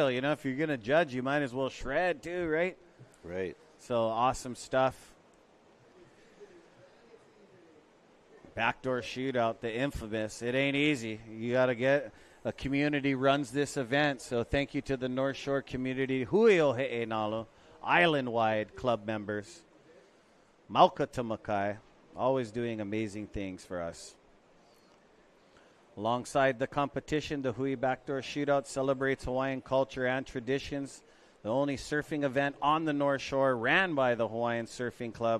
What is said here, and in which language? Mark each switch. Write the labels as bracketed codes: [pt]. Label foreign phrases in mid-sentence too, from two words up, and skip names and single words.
[en] If you're going to judge, you might as well shred, too, right? Right. So, awesome stuff. Backdoor Shootout, the infamous. It ain't easy. You got to get a community runs this event. So, thank you to the North Shore community. Hui o he'e nalo, island-wide club members. Mauka Tamakai, always doing amazing things for us. Alongside the competition, the Hui Backdoor Shootout celebrates Hawaiian culture and traditions. The only surfing event on the North Shore ran by the Hawaiian Surfing Club.